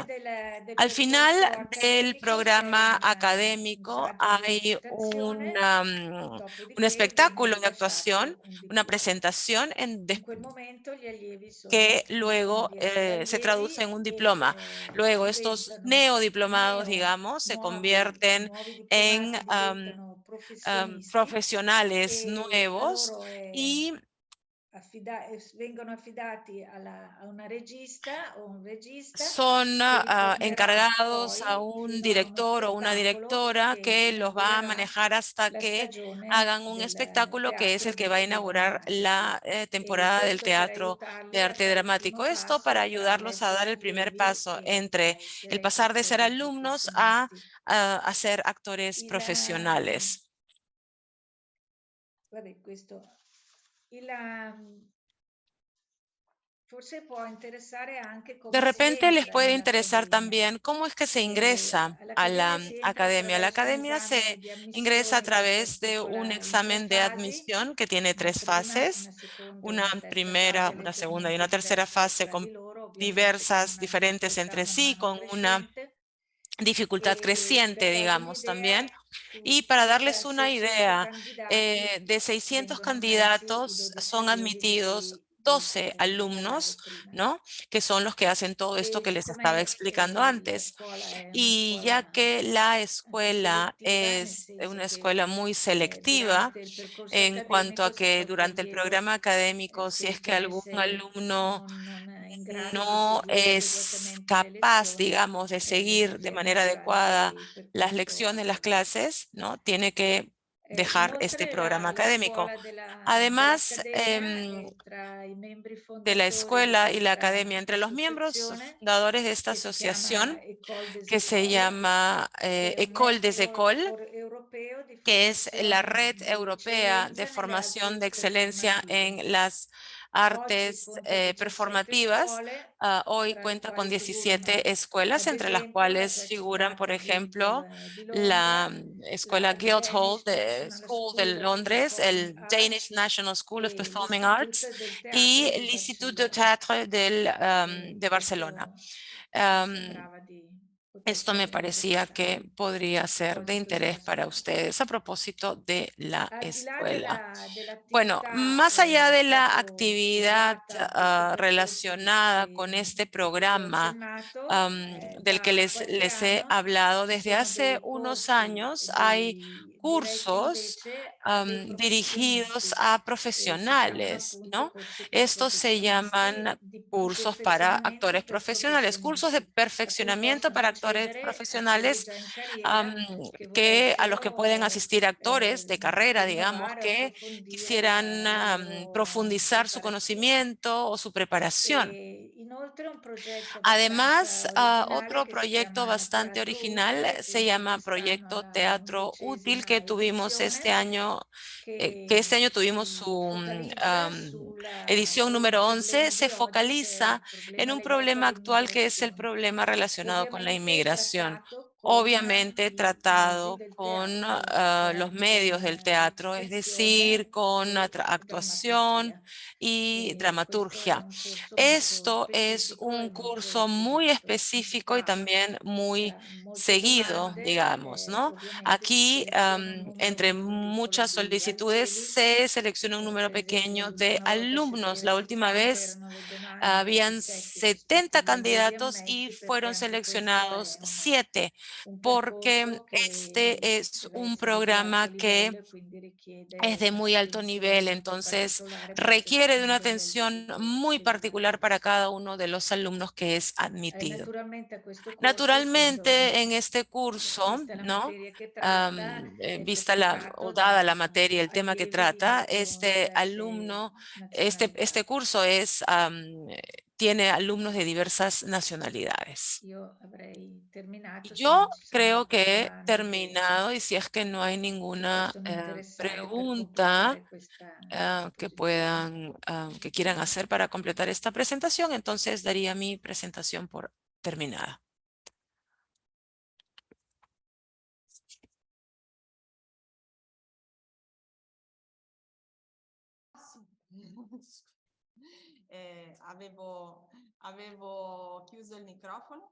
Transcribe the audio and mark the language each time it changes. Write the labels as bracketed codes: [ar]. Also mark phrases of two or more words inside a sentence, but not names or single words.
[es] Al final del programa académico hay un espectáculo de actuación, una presentación que luego se traduce en un diploma. Luego estos neodiplomados, digamos, se convierten en profesionales nuevos y [it] vengono affidati a una regista o un regista [es] son [it] che li formerà [es] encargados a [it] poi [es] un [it] fino a uno [es] director o una [it] spettacolo [es] directora [it] che [es] que los va a [it] inaugurerà [es] manejar hasta [it] la [es] que [it] stagione [es] hagan un [it] del [es] espectáculo que es [it] teatro [es] el que [it] di [es] va a [it] arte [es] inaugurar la [it] drammatico. E [es] temporada del [it] questo per [es] teatro de [it] aiutarli a [es] arte [it] fare il primo [es] dramático. Esto [it] passo [es] para [it] tra [es] ayudarlos a dar [it] l'essere [es] el primer [it] allievi [es] paso [it] e a [es] entre el [it] essere [es] pasar de ser [it] attori [es] alumnos [it] professionisti. [es] a ser actores [it] Il, [es] profesionales. [it] vabbè, questo il, forse può interessare anche [es] De [it] come si [es] repente les [it] entra [es] puede interesar [it] nell'accademia. [es] también cómo es que se ingresa a [it] All'accademia [es] la [it] si entra [es] academia. La [it] attraverso un [es] academia se [it] esame di [es] ingresa a [it] ammissione che [es] través de un [it] in tre [es] examen de [it] fasi, [es] admisión que tiene [it] una [es] 3 [it] prima, una [es] fases, [it] seconda e [es] una [it] una terza [es] primera, [it] fase [es] una segunda y una [it] leggermente [es] tercera [it] diverse [es] fase [it] tra [es] con [it] di loro, ovviamente con [es] diversas, [it] una [es] diferentes [it] difficoltà [es] entre [it] man [es] sí, [it] mano [es] con una [it] crescente. [es] dificultad [it] Per [es] creciente, [it] darvi [es] digamos, [it] un'idea, [es] también. [it] su [es] Y para [it] circa [es] darles una [it] 600 [es] idea, [it] candidati [es] de 600 [it] vengono ammessi i [es] candidatos [it] 12 [es] son [it] allievi di [es] admitidos [it] cui vi [es] 12 [it] parlavo [es] alumnos, [it] prima. [es] ¿no? Que son los que hacen todo esto [it] E [es] que les estaba [it] siccome [es] explicando [it] la [es] antes. [it] scuola è una [es] Y ya [it] scuola [es] que la [it] anche [es] escuela [it] selettiva, nel [es] es [it] senso [es] una [it] che [es] escuela muy selectiva [it] durante il percorso [es] en cuanto a [it] accademico, se [es] que [it] qualche [es] durante el [it] allievo [es] programa académico, [it] si [es] si es que algún [it] ritenesse [es] alumno [it] non in grado di [es] no [it] seguire [es] es [it] adeguatamente le [es] capaz, [it] lezioni, [es] digamos, de seguir de manera [it] prosegue durante [es] adecuada [it] il [es] las [it] percorso [es] lecciones, las [it] accademico. [es] clases, ¿no? Tiene que dejar este [it] Inoltre [es] programa [it] la [es] académico. [it] scuola [es] Además, [it] dell'Accademia è tra i membri [es] de la [it] fondatori di [es] escuela y la academia, [it] questa [es] entre los miembros [it] associazione [es] fundadores de esta [it] che si chiama [es] asociación, [it] École des [es] que se [it] Écoles, [es] llama [it] che è un [es] École des [it] network [es] Écoles, [it] europeo di [es] que es la [it] formazione [es] red [it] di [es] europea de [it] eccellenza nelle arti [es] formación de excelencia [it] performative. [es] en las [it] Oggi [es] artes [it] conta 17 [es] performativas. [it] scuole, [es] Hoy [it] tra le [es] cuenta con [it] quali [es] 17 [it] figurano [es] escuelas, [it] ad [es] entre las [it] esempio la [es] cuales [it] già [es] figuran, por [it] citata [es] ejemplo, [it] Guildhall di [es] la [it] Londra, [es] Escuela [it] la [es] Guildhall [it] Danish [es] de [it] National [es] School de [it] School of [es] Londres, [it] Performing [es] el Danish [it] Arts [es] National School of [it] e [es] Performing Arts [it] l'Istituto [es] del y [it] Teatro di [es] el Institut de [it] Barcellona. [es] Théâtre de Barcelona. [it] Questo mi Um, sembrava di [es] Esto [it] potesse [es] me [it] essere [es] parecía que [it] interessante [es] podría ser de [it] oggi questo [es] interés para [it] aspetto. [es] ustedes a propósito de la [it] Al di là [es] escuela. Bueno, [it] dell'attività [es] más allá de la [it] proprio [es] actividad [it] legata a questo percorso [es] relacionada con este [it] di cui ho [es] programa [it] accennato, [es] del que [it] da qualche [es] les he [it] anno [es] hablado, [it] ci [es] desde [it] sono [es] hace [it] dei [es] unos [it] corsi [es] años hay [it] diretti [es] cursos [it] invece a dei [es] dirigidos [it] professionisti [es] a [it] e si chiamano [es] profesionales, [it] appunto [es] ¿no? [it] corsi per [es] Estos se [it] professionisti [es] llaman [it] di [es] cursos para [it] perfezionamento [es] actores [it] per [es] profesionales, cursos de [it] professionisti, a cui [es] perfeccionamiento [it] possono [es] para actores [it] accedere attori [es] profesionales [it] già in carriera che [es] que a los que pueden [it] volessero [es] asistir actores de carrera, digamos, [it] rinnovare o [es] que [it] approfondire [es] quisieran [it] la loro [es] profundizar su [it] preparazione. [es] conocimiento o su preparación. [it] E inoltre un progetto [es] Además, [it] abbastanza originale [es] otro [it] che si [es] proyecto [it] chiama [es] bastante [it] Teatro [es] original [it] Utile, [es] se [it] quindi [es] llama [it] quest'anno [es] Proyecto [it] la [es] Teatro Útil que [it] 11ª [es] tuvimos este [it] edizione, [es] año, que este [it] che [es] año tuvimos [it] si [es] su [it] focalizza sul [es] edición número 11, [it] problema [es] se [it] di oggi, che è [es] focaliza [it] il [es] en [it] problema [es] un [it] legato [es] problema actual que es el [it] all'immigrazione. [es] problema relacionado con la [it] Ovviamente [es] inmigración. [it] trattato [es] obviamente tratado [it] del [es] con [it] teatro, [es] los medios del teatro, es decir, con actuación [it] drammaturgia. [es] y [it] Questo è [es] dramaturgia. [it] un corso molto [es] Esto es [it] specifico [es] un [it] e molto [es] curso muy específico y [it] indicato. [es] también muy [it] Molte [es] seguido, [it] domande, [es] digamos, ¿no? [it] ovviamente si [es] Aquí, [it] seleziona un [es] entre [it] numero molto piccolo [es] muchas [it] di [es] solicitudes, [it] allievi. [es] se selecciona un número [it] Per esempio [es] pequeño [it] l'ultima [es] de [it] volta [es] alumnos. La última [it] 70 [es] vez [it] erano le domande, [es] habían [it] 27 sono stati [es] 70 [it] gli allievi [es] candidatos y [it] ammessi, perché [es] fueron [it] anche questo [es] seleccionados [it] è [es] 7, [it] un [es] porque [it] percorso che [es] este es [it] deve [es] un [it] essere di alto [es] programa que [it] livello e quindi [es] es [it] richiede [es] de muy alto [it] un'attenzione [es] nivel, [it] molto [es] entonces [it] particolare per [es] requiere de una [it] ciascuno degli allievi [es] atención [it] che [es] muy [it] vanno. [es] particular para cada uno de los alumnos que es admitido. [it] Naturalmente a questo corso, essendo [es] Naturalmente, en este curso, [it] vista la [es] ¿no? [it] materia che tratta, è [es] Vista la o [it] frequentato [es] dada [it] da [es] la materia, el tema que [it] allievi di [es] trata, [it] molto [es] este [it] diverse [es] alumno, [it] nazionalità. [es] este curso es, tiene alumnos de diversas nacionalidades. [it] Io avrei terminato se [es] Yo [it] non ci [es] creo [it] sono [es] que he [it] domande [es] terminado y si es que no hay [it] che [es] ninguna [it] possono interessare per [es] pregunta [it] completare questa [es] que [it] esposizione. [es] puedan, que quieran hacer para completar esta presentación, entonces daría mi presentación por terminada. [it] Avevo chiuso il microfono.